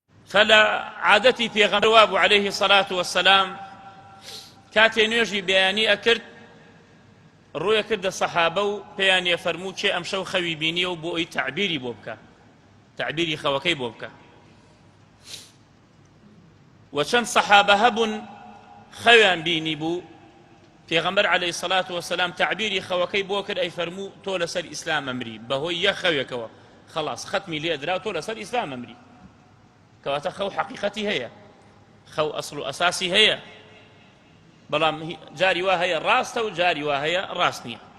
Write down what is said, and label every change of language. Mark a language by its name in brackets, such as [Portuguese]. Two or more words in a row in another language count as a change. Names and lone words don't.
[Arabic] فلا عادتي في غمر عليه الصلاة والسلام [Central Kurdish] كاتي نوێژی بەیانی ئەکرد ڕوویە کردە سەحابە و پێیان یەفەرموو چێ ئەم شەو خەوی بینیە و بۆ ئەوی تعبیری بۆ بکە تعبیری خەوەکەی بۆ بکە و چەند سەحابە هەبوون خەویان بینی بوو پێغەمبەر [Arabic] عەلەیهی سەڵات وەسەلام [Central Kurdish] تعبیری خەوەکەی بۆ کرد ئەیفەرموو تۆ لەسەر ئیسلام ئەمری بەهۆی یەک خەوێکەوە خەڵاس ختمی لێ درا تۆ لەسەر ئیسلام ئەمری کەواتە خەو حەقیقەتی هەیە خەو ئەسڵ و ئەساسی هەیە بەڵام جاری وا هەیە ڕاستە و جاری وا هەیە ڕاست نییە